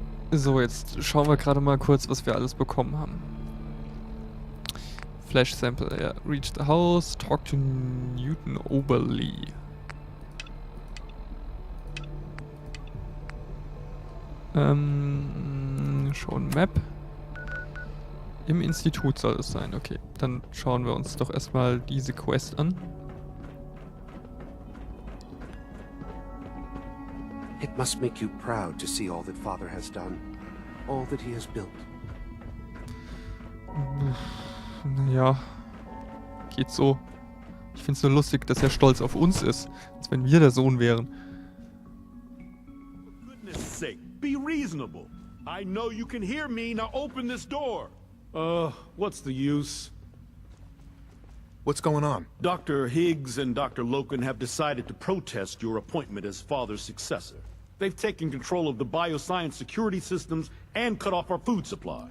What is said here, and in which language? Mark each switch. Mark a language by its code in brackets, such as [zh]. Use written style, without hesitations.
[de] So, jetzt schauen wir gerade mal kurz, was wir alles bekommen haben. Flash Sample, ja. [en] Reach the house, talk to Newton Oberly. [de] Schon Map. Im Institut soll es sein, okay. Dann schauen wir uns doch erstmal diese Quest an. [en] It must make you proud to see all that Father has done, all that he has built. [de] Naja, geht so. Ich find's nur lustig, dass er stolz auf uns ist, als wenn wir der Sohn wären. [en] For goodness sake, be reasonable. I know you can hear me, now open this door. What's the use? What's going on? Dr. Higgs and Dr. Loken have decided to protest your appointment as Father's successor. They've taken control of the bioscience security systems and cut off our food supply.